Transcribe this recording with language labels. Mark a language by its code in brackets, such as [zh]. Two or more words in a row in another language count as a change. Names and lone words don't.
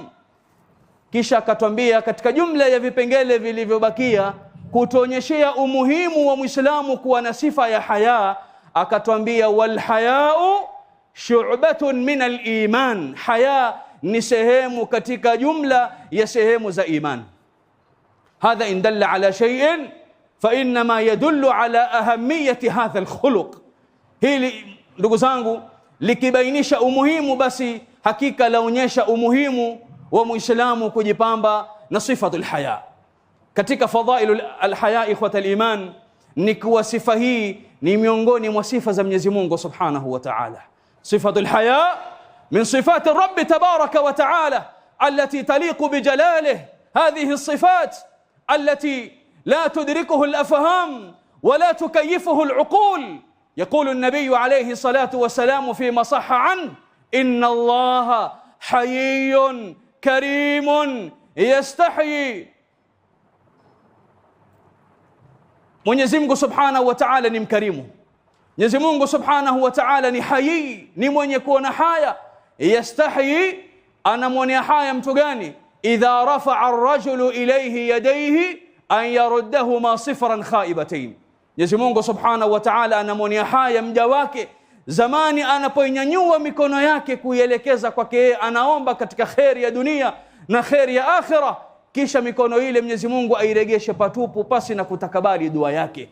[sw] Kisha akatwambia katika jumla ya vipengele vilivyobakia kutuonyeshea umuhimu wa Muislamu kuwa na sifa ya haya, akatwambia [ar] والحياء شعبة من الإيمان. [sw] Haya ni sehemu katika jumla ya sehemu za iman. [ar] هذا إن دل على شيء فإنما يدل على أهمية هذا الخلق. [sw] hili ndugu zangu likibainisha umuhimu, basi hakika laonyesha umuhimu wa Muislamu kujipamba na [ar] صفة الحياء. [sw] Katika [ar] فضائل الحياء إخوة الإيمان [sw] ni kuwa sifa hii ni miongoni mwa sifa za Mwenyezi Mungu [ar] سبحانه وتعالى. صفة الحياء من صفات رب تبارك وتعالى التي تليق بجلاله. هذه الصفات التي لا تدركه الأفهام ولا تكيفه العقول. يقول النبي عليه الصلاة والسلام فيما صح عنه إن الله حيي كريم يستحيي. [sw] Mwenyezi Mungu [ar] سبحانه وتعالى [sw] ni mkarimu. Mwenyezi Mungu [ar] سبحانه وتعالى [sw] ni hayi, ni mwenye kuona haya. Yastahi, anamwonea haya mtu gani? [ar] إذا رفع الرجل إليه يديه أن يردهما صفرا خائبتين. [sw] Mwenyezi Mungu [ar] سبحانه وتعالى [sw] anamwonea haya mja wake zamani anapoinyanyua mikono yake kuielekeza kwake, anaomba katika kheri ya dunia na kheri ya akhira, kisha mikono ile Mwenyezi Mungu airegeshe patupu pasi na kutakabali dua yake.